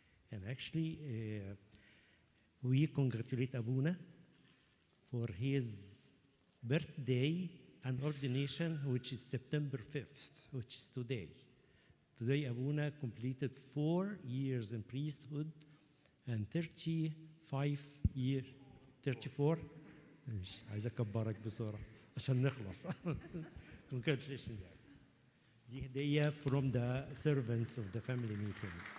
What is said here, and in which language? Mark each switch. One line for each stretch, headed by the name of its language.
English: And actually, we congratulate Abuna for his birthday and ordination, which is September 5th, which is today. Today, Abuna completed 4 years in priesthood and 35 years, 34.
Arabic: مش عايز اكبرك بسرعه عشان نخلص.
English: Congratulations.
Arabic: دي هديه
English: from the servants of the family meeting.